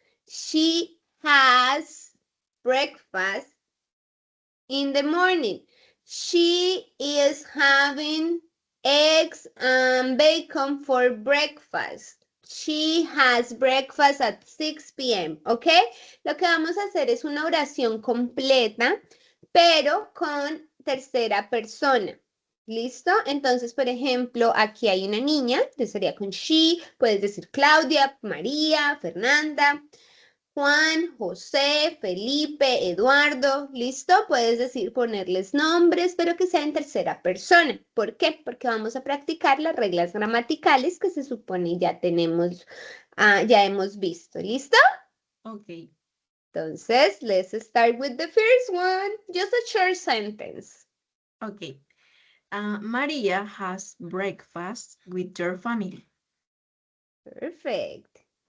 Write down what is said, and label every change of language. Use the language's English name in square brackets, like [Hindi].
[English] She has breakfast in the morning. She is having eggs and bacon for breakfast. She has breakfast at 6 p.m. ¿Ok? [Spanish] Lo que vamos a hacer es una oración completa, pero con tercera persona. ¿Listo? Entonces, por ejemplo, aquí hay una niña, entonces sería con she, puedes decir Claudia, María, Fernanda, Juan, José, Felipe, Eduardo, ¿listo? Puedes decir ponerles nombres, pero que sea en tercera persona. ¿Por qué? Porque vamos a practicar las reglas gramaticales que se supone ya tenemos, ya hemos visto, ¿listo? [English] Okay. [Spanish] Entonces, [English] let's start with the first one. Just a short sentence. Okay. Maria has breakfast with your family. Perfect.